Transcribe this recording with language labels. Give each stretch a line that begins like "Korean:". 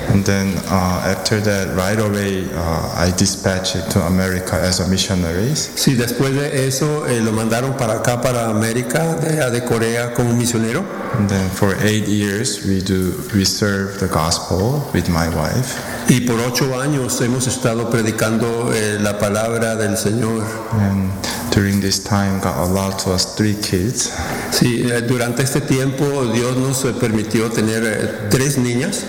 English: And then after that, right away, I dispatched to America as a missionary.
Spanish: Sí, después de eso, lo mandaron para acá, para América, de Corea, como misionero.
English: And then for 8 years, we serve the gospel with my wife.
Spanish: Y por 8 años hemos estado predicando la palabra del Señor.
English: And during this time, God allowed to us 3 kids.
Spanish: Sí, durante este tiempo Dios nos permitió tener 3 niñas.